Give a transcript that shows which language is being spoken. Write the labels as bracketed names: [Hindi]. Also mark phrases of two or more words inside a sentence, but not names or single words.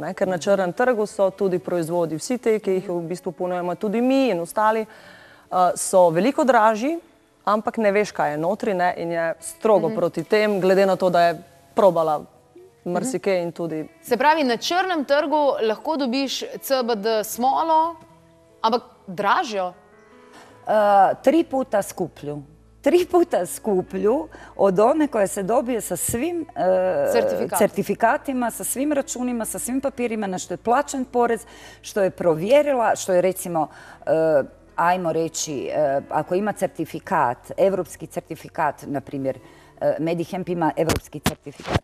[Slovenian] Ker na črnem trgu so tudi proizvodi, vsi te, ki jih v bistvu ponujemo tudi mi in ostali, so veliko dražji, ampak ne veš, kaj je notri in je strogo proti tem, glede na to, da je probala marsikaj in tudi... Se pravi, na črnem trgu lahko dobiš CBD smolo, ampak dražjo? [Croatian] 3 puta skuplju. 3 puta skuplju od one koje se dobije sa svim certifikatima, sa svim računima, sa svim papirima, na što je plaćen porez, što je provjerila, što je recimo, ajmo reći, ako ima certifikat, evropski certifikat, na primjer, Medihemp ima evropski certifikat.